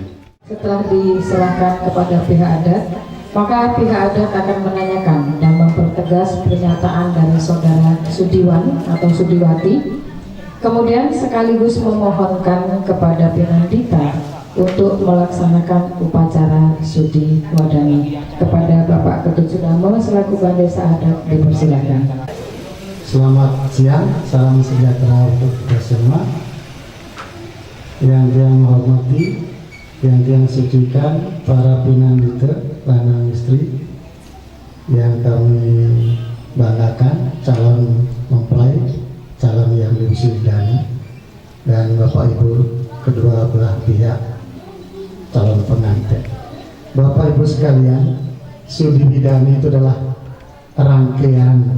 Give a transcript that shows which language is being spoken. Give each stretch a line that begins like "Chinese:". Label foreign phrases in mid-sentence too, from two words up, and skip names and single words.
Indonesian: Setelah diserahkan kepada pihak adat, maka pihak adat akan menanyakan dan mempertegas pernyataan dari saudara Sudiwan atau Sudiwati, kemudian sekaligus memohonkan kepada Pinandita untuk melaksanakan upacara Sudiwadani. Kepada Bapak Ketut Sudamo selaku Bandesa Adat, dipersilakan. Selamat siang, salam sejahtera untuk kita semua. Yang dia menghormati, yang dia sucikan para Pinandita
Balinese: lanang istri
Indonesian: yang kami banggakan, calon mempelai, calon yang diwisudakan, dan Bapak Ibu kedua belah pihak calon pengantin. Bapak Ibu sekalian, sudiwidani itu adalah rangkaian.